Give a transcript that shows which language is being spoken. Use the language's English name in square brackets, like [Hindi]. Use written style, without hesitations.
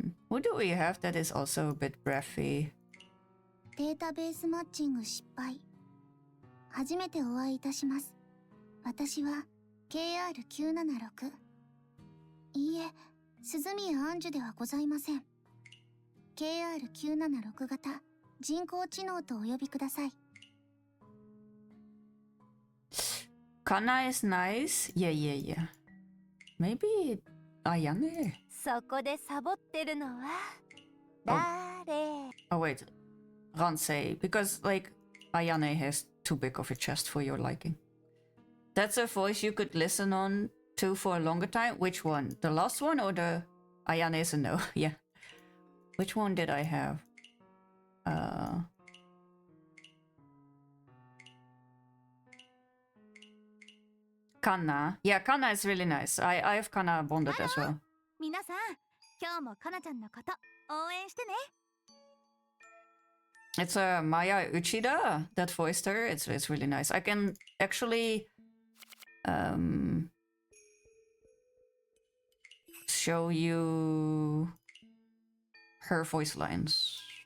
[English] What do we have that is also a bit breathy? [Japanese] データベースマッチング失敗。初めてお会いいたします。私は KR976。いいえ、鈴宮杏樹ではございません。KR976 型人工知能とお呼びください。 [English] Kana is nice. Yeah. Maybe Ayane. [Japanese] そこでサボってるのは誰？ [English] Oh wait, Ransei, because like Ayane has too big of a chest for your liking. That's a voice you could listen on to for a longer time. Which one? The last one or the Ayane is a no? Yeah. Which one did I have? Kana. Yeah, Kana is really nice. I have Kana bonded as well. [Japanese] 皆さん、今日もかなちゃんのこと応援してね。 [English] It's Maya Uchida that voiced her. It's really nice. I can actually show you her voice lines.